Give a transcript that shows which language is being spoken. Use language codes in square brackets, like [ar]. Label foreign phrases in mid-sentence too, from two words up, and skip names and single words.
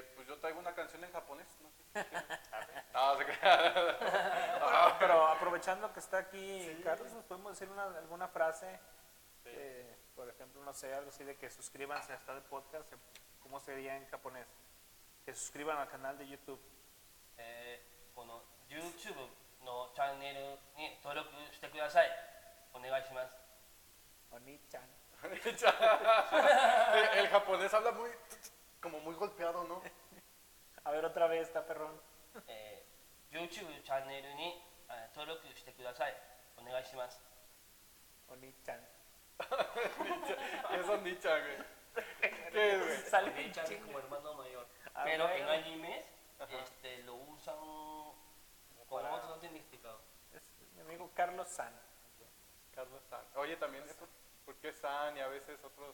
[es] Pues yo traigo una canción en japonés, no sé si quieren. No, se crea. Ah, pero aprovechando que está aquí Carlos, ¿nos podemos decir alguna frase? Sí. Por ejemplo, no sé, algo así de que suscríbanse a esta de podcast. ¿Cómo sería en japonés? Que suscriban al canal de YouTube. [ja] この YouTube のチャンネルに登録してください。お願いします。 Oni-chan. [es] El japonés habla como muy golpeado, ¿no? A ver, otra vez, está perrón. [ja] YouTube チャンネルに登録してください。お願いします。 Oni-chan. [es] ¿Qué son dichas, güey? ¿Qué es, güey? Sale Richard es como hermano mayor. Ah, Pero en bueno. animes lo usan con otro significado. Es mi amigo Carlos San. Carlos San. Oye, también eso, ¿por qué San y a veces otras